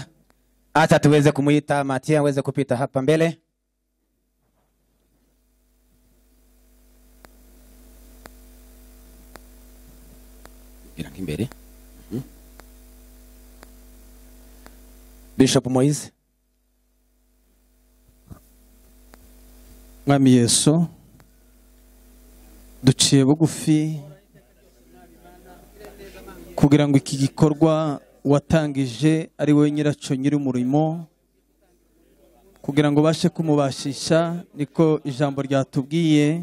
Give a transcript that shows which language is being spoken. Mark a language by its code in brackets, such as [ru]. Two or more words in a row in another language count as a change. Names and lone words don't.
[sw] Acha tuweze kumuita Matia aweze kupita hapa mbele. Mbele. Bishop Moise. [rw] Mwami Yesu, duciye bugufi kugira ngo iki gikorwa watangije ari we nyiraco nyiri umurimo, kugira ngo bashe kumubashisha, niko ijambo ryatubwiye.